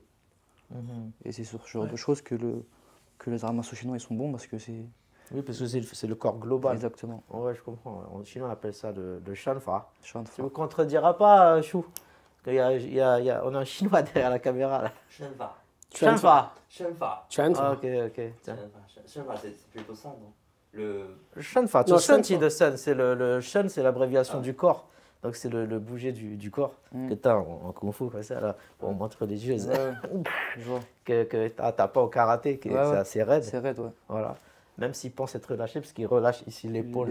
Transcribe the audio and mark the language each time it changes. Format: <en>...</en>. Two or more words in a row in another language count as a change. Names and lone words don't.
<fr>Mhm. Et c'est sur ce genre de choses que les arts martiaux chinois ils sont bons parce que c'est. Oui, parce que c'est le corps global. Exactement. Ouais, je comprends. En chinois, on appelle ça le shanfa. Chant de Tu me frappe. contrediras pas, Chou? Parce on a un chinois derrière la caméra là. 身法， Shanfa. 身法， Chuan, Ah, ok, ok. Tiens. 身法 c'est plutôt ça, non Le Shanfa. Non, Sun, Shanfa. de sun. C'est le Shan, c'est l'abréviation du corps. Donc c'est le bouger du corps Mm. que tu as en kung fu, comme ça, là, pour montre religieuse. Ouais, je vois. Que t'as pas au karaté, que Ouais, c'est ouais. assez raide. C'est raide, ouais. Voilà. Même s'il pense être relâché, parce qu'il relâche ici l'épaule.</fr>